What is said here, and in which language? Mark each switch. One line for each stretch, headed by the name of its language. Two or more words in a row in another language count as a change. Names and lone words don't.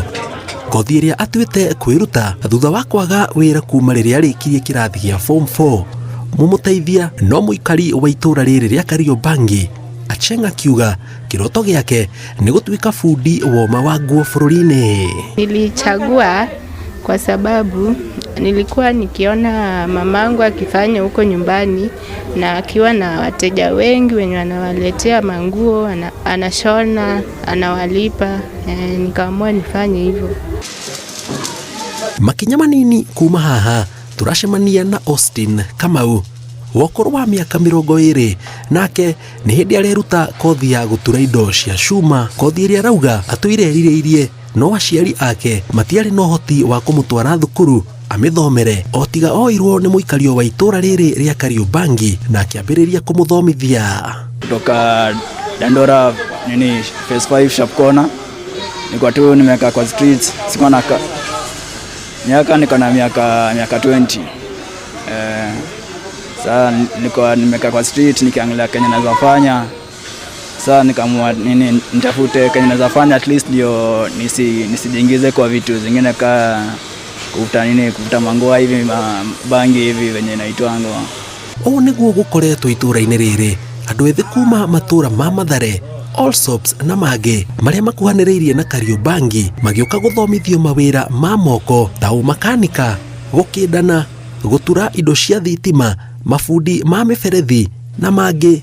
Kikuyu: Kothi iria atuite kwiruta thutha wa kwaga wira kuma riria arikirie kirathi gia form 4. Mumuteithia no muikari wa itura riri ria Kariobangi. Achieng akiuga kiroto giake ni gutuika fundi woma wa nguo bururi-ini.
Swahili: Nilichagua kwa sababu nilikuwa nikiona mamangu akifanya huko nyumbani na akiwa na wateja wengi wenye wanawaletea manguo, anashona, anawalipa, nikaamua nifanye hivyo.
Kikuyu: Makinya manini kuma haha turacemania na Austin Kamau wokuru wa miaka 20 nake ni hindi areruta kothi ya gutura indo cia cuma. Kothi iria rauga atuirerirĩirie no aciari ake matiari no hoti wa kumutwara thukuru amithomere otiga oirwo ni muikario wa itura riri ria Kariobangi na akiambiriria kumuthomithia
Swahili: kutoka Dandora phase 5 sharp corner. Niko tu nimekaa kwa streets, siko na niko na miaka 20. Sasa nimekaa kwa street nikiangalia Kenya naweza fanya. Sasa nikaamua nitafute Kenya naweza fanya
English: at least
Swahili: ndio nisijiingize kwa vitu zingine ka kuvuta mangoa hivi bangi hivi venye inaitwanga.
Kikuyu: O niguo gukoretwo itura-ini riri andu ethi kuma matura ma Mathare, Allsops na mangĩ maria makuhanĩrĩirie na Kariobangi magĩũka gũthomithio mawĩra ma moko ta ũmakanika, gũkĩndana, gũtura indo cia thitima, mafundi ma mĩberethi na mangĩ.